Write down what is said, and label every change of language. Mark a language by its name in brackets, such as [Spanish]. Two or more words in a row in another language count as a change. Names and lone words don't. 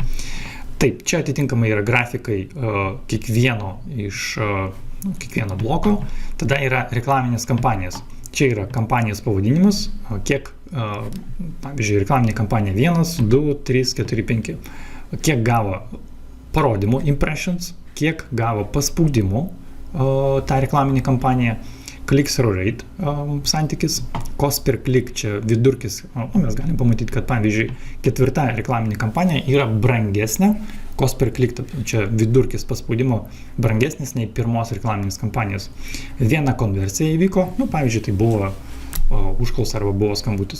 [Lithuanian] Taip, čia atitinkamai yra grafikai kiekvieno bloko, tada yra reklaminės kampanijas. Čia yra kampanijos pavadinimas, kiek, pavyzdžiui, reklaminė kampanija 1, 2, 3, 4, 5, kiek gavo parodymų, impressions, kiek gavo paspaudimų tą reklaminį kampaniją, [English] click-through rate [Lithuanian] santykis, [English] cost per click, [Lithuanian] čia vidurkis, mes galim pamatyti, kad pavyzdžiui, 4 reklaminė kampanija yra brangesnė, [English] cost per click, [Lithuanian] čia vidurkis paspaudimo brangesnis nei pirmos reklaminės kampanijos. Viena konversija įvyko, pavyzdžiui, tai buvo užklausa arba buvo skambutis.